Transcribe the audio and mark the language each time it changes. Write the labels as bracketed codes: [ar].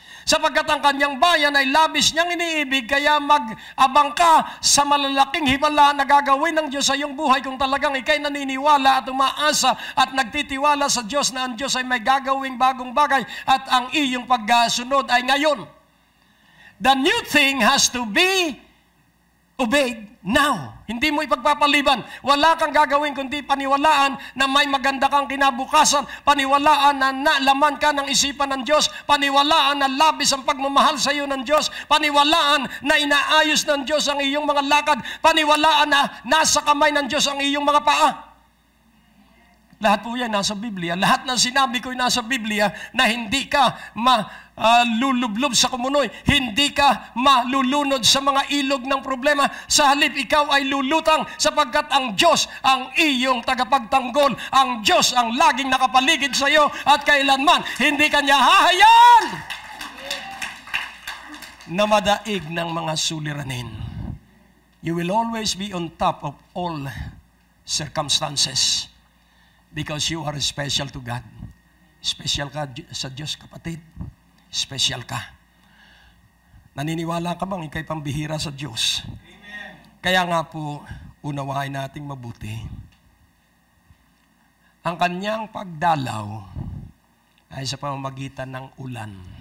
[tl] Sapagkat ang kanyang bayan ay labis niyang iniibig, kaya mag-abang ka sa malalaking himala na gagawin ng Diyos sa iyong buhay kung talagang ikay naniniwala at umaasa at nagtitiwala sa Diyos na ang Diyos ay may gagawing bagong bagay at ang iyong pagsunod ay ngayon. [en] The new thing has to be obeyed now. [tl] Hindi mo ipagpapaliban. Wala kang gagawin kundi paniwalaan na may maganda kang kinabukasan, paniwalaan na nalaman ka ng isipan ng Diyos, paniwalaan na labis ang pagmamahal sa iyo ng Diyos, paniwalaan na inaayos ng Diyos ang iyong mga lakad, paniwalaan na nasa kamay ng Diyos ang iyong mga paa. Lahat po yan nasa Biblia. Lahat ng sinabi ko nasa Biblia na hindi ka lulublob sa kumunoy. Hindi ka malulunod sa mga ilog ng problema. Sa halip, ikaw ay lulutang sapagkat ang Diyos ang iyong tagapagtanggol. Ang Diyos ang laging nakapaligid sa iyo at kailanman hindi kanya hahayaan na madaig ng mga suliranin. [en] You will always be on top of all circumstances. Because you are special to God. [tl] Special ka sa Diyos, kapatid. Special ka. Naniniwala ka bang ikay pambihira sa Diyos? Amen. Kaya nga po, unawain nating mabuti. Ang kanyang pagdalaw ay sa pamamagitan ng ulan.